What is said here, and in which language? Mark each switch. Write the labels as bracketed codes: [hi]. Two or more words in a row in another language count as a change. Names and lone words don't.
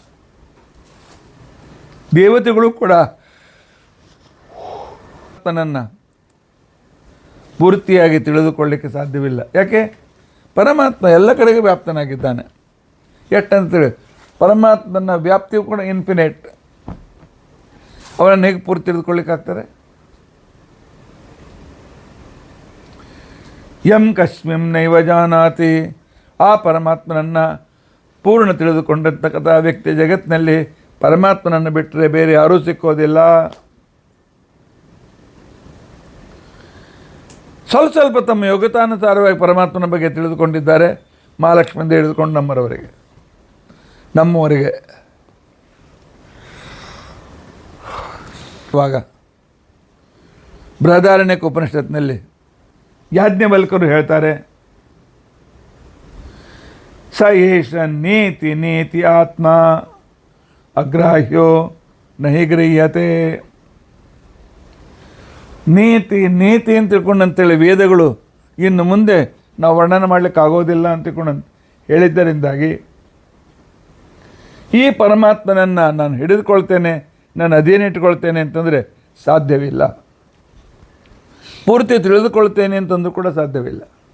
[kn] ದೇವತೆಗಳು ಕೂಡ ತನ್ನನ್ನು ಪೂರ್ತಿಯಾಗಿ ತಿಳಿದುಕೊಳ್ಳಲಿಕ್ಕೆ ಸಾಧ್ಯವಿಲ್ಲ. ಯಾಕೆ? ಪರಮಾತ್ಮ ಎಲ್ಲ ಕಡೆಗೆ ವ್ಯಾಪ್ತನಾಗಿದ್ದಾನೆ. ಎಷ್ಟಂತೇಳಿ ಪರಮಾತ್ಮನ ವ್ಯಾಪ್ತಿಯು ಕೂಡ ಇನ್ಫಿನೈಟ್. ಅವನನ್ನು ಹೇಗೆ ಪೂರ್ತಿ ತಿಳಿದುಕೊಳ್ಳಿಕ್ಕಾಗ್ತಾರೆ? [sa] ಯಂ ಕಸ್ಮಿಂ ನೈವ ಜಾನಾತಿ, [kn] ಆ ಪರಮಾತ್ಮನನ್ನು ಪೂರ್ಣ ತಿಳಿದುಕೊಂಡಂತಕ್ಕಂಥ ವ್ಯಕ್ತಿ ಜಗತ್ತಿನಲ್ಲಿ ಪರಮಾತ್ಮನನ್ನು ಬಿಟ್ಟರೆ ಬೇರೆ ಯಾರೂ ಸಿಕ್ಕೋದಿಲ್ಲ. ಸ್ವಲ್ಪ ತಮ್ಮ ಯೋಗ್ಯತಾನುಸಾರವಾಗಿ ಪರಮಾತ್ಮನ ಬಗ್ಗೆ ತಿಳಿದುಕೊಂಡಿದ್ದಾರೆ. ಮಹಾಲಕ್ಷ್ಮಿಯಿಂದ ಹಿಡಿದುಕೊಂಡು ನಮ್ಮವರೆಗೆ. ಇವಾಗ ಬೃಹದಾರಣ್ಯಕ ಉಪನಿಷತ್ನಲ್ಲಿ ಯಾಜ್ಞವಲ್ಕರು ಹೇಳ್ತಾರೆ, [sa] ಸ ಏಷ ನೀತಿ ನೀತಿ ಆತ್ಮ ಅಗ್ರಾಹ್ಯೋ ನಹಿ ಗೃಹ್ಯತೆ. ನೀತಿ ನೀತಿ [kn] ಅಂತ ತಿಳ್ಕೊಂಡಂತೇಳಿ ವೇದಗಳು ಇನ್ನು ಮುಂದೆ ನಾವು ವರ್ಣನೆ ಮಾಡಲಿಕ್ಕೆ ಆಗೋದಿಲ್ಲ ಅಂತ ತಿಳ್ಕೊಂಡು ಹೇಳಿದ್ದರಿಂದಾಗಿ ಈ ಪರಮಾತ್ಮನನ್ನು ನಾನು ಹಿಡಿದುಕೊಳ್ತೇನೆ, ನಾನು ಅಧೀನಿಟ್ಕೊಳ್ತೇನೆ ಅಂತಂದರೆ ಸಾಧ್ಯವಿಲ್ಲ. ಪೂರ್ತಿ ತಿಳಿದುಕೊಳ್ತೇನೆ ಅಂತಂದರೂ ಕೂಡ ಸಾಧ್ಯವಿಲ್ಲ.